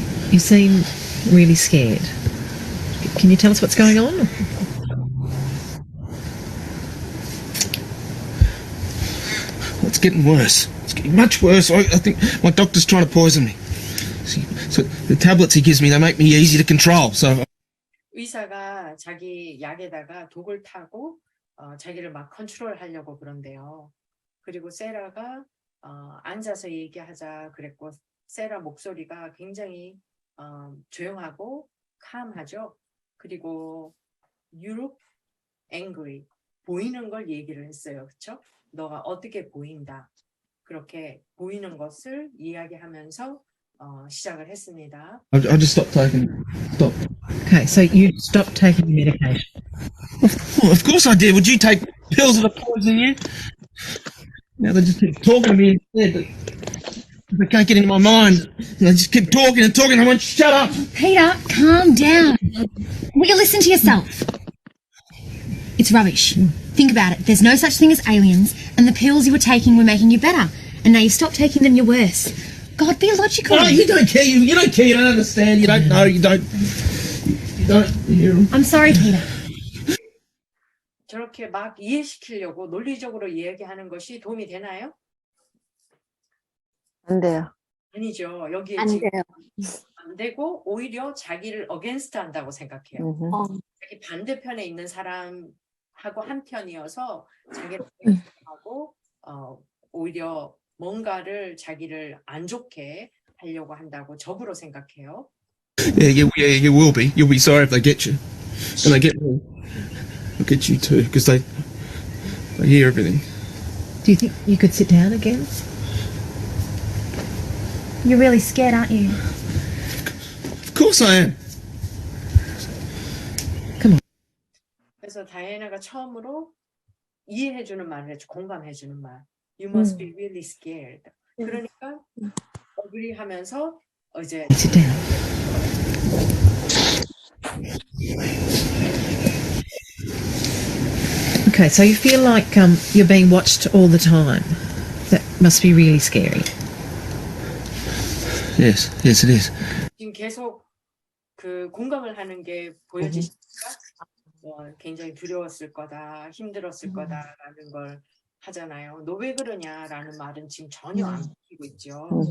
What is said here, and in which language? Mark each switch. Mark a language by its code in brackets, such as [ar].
[en] You seem really scared. Can you tell us what's going on? It's getting worse. It's getting much worse. I think my doctor's trying to poison me. See, so the tablets he gives me, they make me easy to control. So [ko] 의사가 자기 약에다가 독을 타고 자기를 막 컨트롤하려고 그런대요. 그리고 세라가 앉아서 얘기하자 그랬고 세라 목소리가 굉장히 조용하고 calm하죠. 그리고 [en] you look angry [ko] 보이는 걸 얘기를 했어요. 그렇죠? 너가 어떻게 보인다. 그렇게 보이는 것을 이야기하면서 시작을 했습니다. [en] I just stopped taking. Stop. Okay, so you stopped taking your medication. Well, of course I did. Would you take pills that are poison you? Now they just keep talking to me instead. They can't get into my mind. They just keep talking and talking. I want shut up. Peter, calm down. Will you listen to yourself? It's rubbish. Think about it. There's no such thing as aliens, and the pills you were taking were making you better. And now you've stopped taking them, you're worse. God, be logical. No, you don't care. You don't care. You don't understand. You don't know. You don't hear them. I'm sorry, Peter. [ko] 저렇게 막 이해시키려고 논리적으로 이야기하는 것이 도움이 되나요? 안 돼요. 아니죠. 여기에 안 지금 돼요. 안 되고 오히려 자기를 어게인스트 한다고 생각해요. 자기 반대편에 있는 사람하고 한편이어서 자기를 하고 오히려 뭔가를 자기를 안 좋게 하려고 한다고 적으로 생각해요. [en] Yeah, you will be. You'll be sorry if they get you, and they get me. They'll get you too, because they hear everything. Do you think you could sit down again? You're really scared, aren't you? Of course I am. [ko] 그래서 다이애나가 처음으로 이해해주는 말을 했죠. 공감해주는 말. [en] You must be really scared. [ko] 그러니까 agree하면서 이제 [en] Sit down. Okay, so you feel like you're being watched all the time. That must be really scary. Yes, it is. [ko] 지금 계속 그 공감을 하는 게 보여지시니까 굉장히 두려웠을 거다, 힘들었을 거다라는 걸 하잖아요. 너 왜 그러냐라는 말은 지금 전혀 안 바뀌고 있죠.